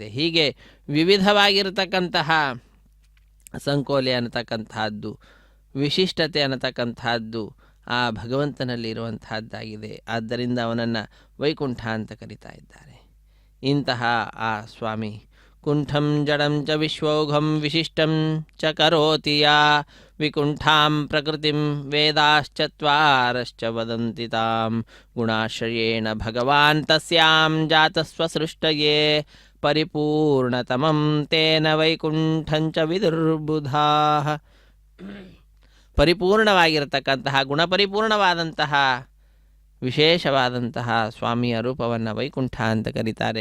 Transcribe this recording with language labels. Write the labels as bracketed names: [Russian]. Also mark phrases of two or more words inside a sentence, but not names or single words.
[Kannada] ಹೀಗೆ ವಿವಿಧವಾಗಿರತಕ್ಕಂತಹ ಸಂಕೋಲೆ ಅನ್ನತಕ್ಕಂತಹದ್ದು, ವಿಶಿಷ್ಟತೆ ಅನ್ನತಕ್ಕಂತಹದ್ದು ಆ ಭಗವಂತನಲ್ಲಿ ಇರುವಂತಹದ್ದಾಗಿದೆ. ಆದ್ದರಿಂದ ಅವನನ್ನು ವೈಕುಂಠ ಅಂತ ಕರೀತಾ ಇದ್ದಾರೆ. ಇಂತಹ ಆ ಸ್ವಾಮಿ [Sanskrit] ಕುಂಠಂ ಜಡಂ ಚ ವಿಶ್ವೌಘಂ ವಿಶಿಷ್ಟಂ ಚ ಕರೋತಿ ಯಾ ವಿಕುಂಠಾಂ ಪ್ರಕೃತಿಂ ವೇದಾಶ್ಚತ್ವಾರಶ್ಚ ವದಂತಿ ತಾಂ ಗುಣಾಶ್ರಯೇಣ ಭಗವಾನ್ ತಸ್ಯಾಂ ಜಾತಸ್ವಸೃಷ್ಟಯೇ ಪರಿಪೂರ್ಣತಮಂ ತೇನ ವೈಕುಂಠಂಚ ವಿದುರ್ಬುಧಾಃ. [Kannada] ಪರಿಪೂರ್ಣವಾಗಿರತಕ್ಕಂತಹ, ಗುಣಪರಿಪೂರ್ಣವಾದಂತಹ, ವಿಶೇಷವಾದಂತಹ ಸ್ವಾಮಿಯ ರೂಪವನ್ನು ವೈಕುಂಠ ಅಂತ ಕರೀತಾರೆ.